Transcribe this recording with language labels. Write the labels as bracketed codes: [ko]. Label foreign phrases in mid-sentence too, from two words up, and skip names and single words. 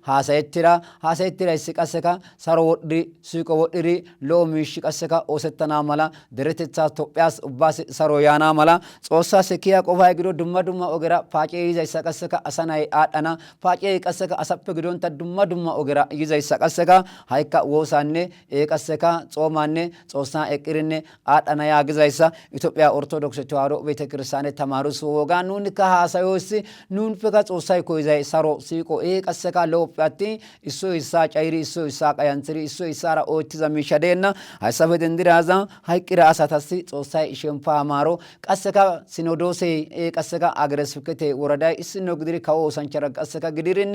[wal] ሃሳየትራ ይስቀሰካ ሰሮ ወድሪ ሲቆ ወድሪ ሎሚሽ ቀሰካ ኦሰተና ማላ ደረተቻ ኢትዮጵያስ ኡባስ ሰሮ ያና ማላ ጾሳ ሰኪያ ቆፋይ ግዶ ዱማ ኦገራ ፋጬ ይዛይሳ ቀሰካ አሰናይ አዳና ፋጬ ቀሰካ አሰፈ ግዶንታ ዱማ ኦገራ ይዛይሳ ቀሰካ ሃይካ ወሳኔ ኤቀሰካ ጾማኔ ጾሳ ኤቅርኔ አዳና ያግዛይሳ ኢትዮጵያ ኦርቶዶክስ ተዋሕዶ ቤተክርስቲያን ተማሩስ ወጋኑን ከሃሳዮስ ኑን ፈካ ጾሳይ ኮይዛይ ሰሮ ሲቆ ኤቀሰካ ሎፓቲ እሱ ኢሳ ጫይሪ እሱ ኢሳ ቀያንትሪ እሱ ኢሳራ ኦቲዛ ሚሻደና ሃይሰበ ደንዲራዛ ሃይቂራ አሳታስ ጾሳይ ሸምፋ ማሮ ቀሰካ ሲኖዶሴ ኤቀሰካ አገረ ስብከቴ ወረዳይ እስኖ ግድሪ ካው ኦሳንቻራ ቀሰካ ግድሪነ